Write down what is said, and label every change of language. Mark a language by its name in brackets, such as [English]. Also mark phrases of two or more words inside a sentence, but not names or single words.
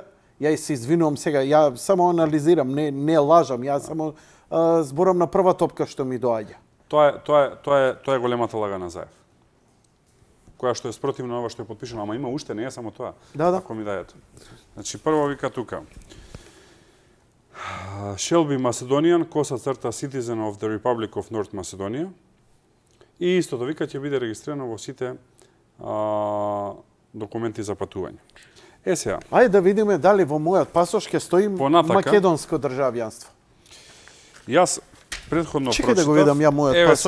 [Macedonian] Ја се извинувам сега, ја само анализирам, не лажам, ја само зборам на прва топка што ми доаѓа. Тоа е големата лага на Заев. Која што е спротивно на ова што е потпишано, ама има уште, не е само тоа. Да. Ако ми дајете. Значи, прво вика тука. [English] Shall be Macedonian, [Macedonian] коса црта [English] citizen of the Republic of North Macedonia. [Macedonian] И истото вика ќе биде регистрирано во сите документи за патување. Сега. Ајде да видиме дали во мојот пасош ќе стои Понатака. македонско државјанство. Јас претходно Чекај да го прочитав. видам ја мојот Еве пасош.